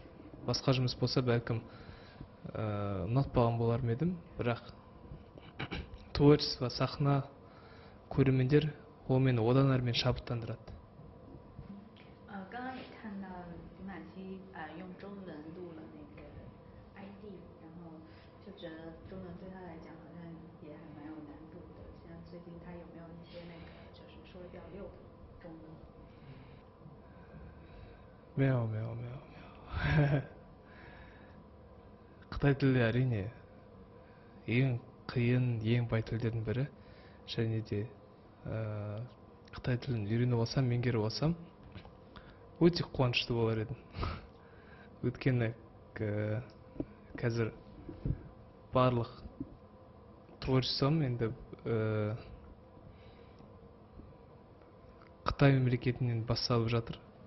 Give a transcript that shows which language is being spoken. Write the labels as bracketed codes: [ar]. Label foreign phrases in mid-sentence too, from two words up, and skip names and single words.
[kk] Басқа жұмыс болса бәлкім ұнатпаған болар ма едім, бірақ творчество, сахна, көрермендер ол мені одан әрі шабыттандырады. [zh] 刚刚也看到李玛姬用中文录了那个 ID， 然后就觉得中文对他来讲好像也还蛮有难度的。现在最近他有没有一些那个就是说的比较溜的中文？ 매워. [kk] Қытай тілі әрине ең қиын, ең бай тілдердің бірі. Және де Қытай тілін үйреніп алсам, меңгеріп алсам, өте қуанышты болар едім. Өйткені қазір барлық творчеством енді Қытай мемлекетінен басталып жатыр.